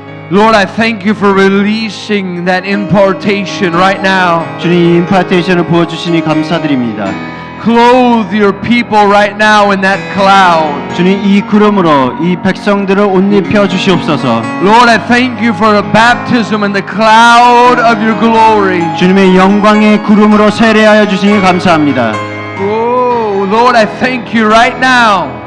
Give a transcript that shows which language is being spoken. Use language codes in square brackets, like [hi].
[en] Lord, I thank you for releasing that impartation right now. [ko] 주님 임파테이션을 부어주시니 감사드립니다. [en] Clothe your people right now in that cloud. [ko] 주님 이 구름으로 이 백성들을 옷 입혀 주시옵소서. [en] Lord, I thank you for a baptism in the cloud of your glory. [ko] 주님의 영광의 구름으로 세례하여 주시니 감사합니다. [en] Oh, Lord, I thank you right now.